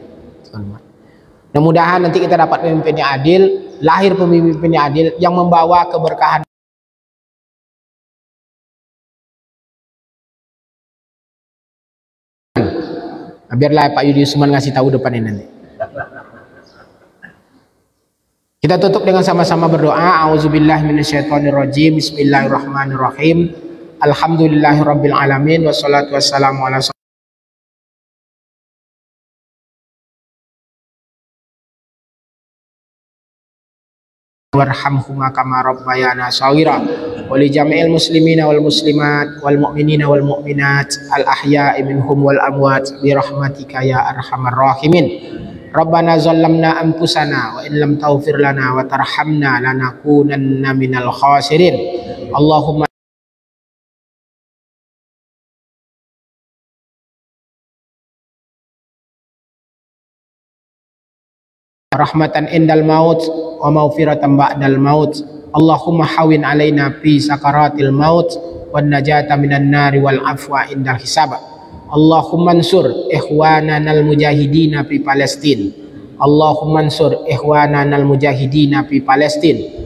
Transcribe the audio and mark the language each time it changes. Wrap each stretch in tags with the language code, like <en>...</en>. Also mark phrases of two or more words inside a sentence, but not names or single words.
<id>Mudah-mudahan nanti kita dapat pemimpin yang adil, lahir pemimpin yang adil yang membawa keberkahan. Biarlah Pak Yudi Usman ngasih tahu depan ini nanti. Kita tutup dengan sama-sama berdoa.</id> <ar>أعوذ بالله من الشيطان الرجيم. Bismillahirrahmanirrahim. الحمد لله رب العالمين والصلاة والسلام على وارحمهما كما ربيانا صغيرا ولجميع المسلمين والمسلمات والمؤمنين والمؤمنات الأحياء منهم والأموات برحمتك يا أرحم الراحمين. ربنا ظلمنا أنفسنا وإن لم تغفر لنا وترحمنا لنكونن من الخاسرين. اللهم رحمة عند الموت ومغفرة بعد الموت. اللهم هون علينا في سكرات الموت والنجاة من النار والعفو عند الحساب. اللهم انصر إخواننا المجاهدين في فلسطين. اللهم انصر إخواننا المجاهدين في فلسطين.</ar>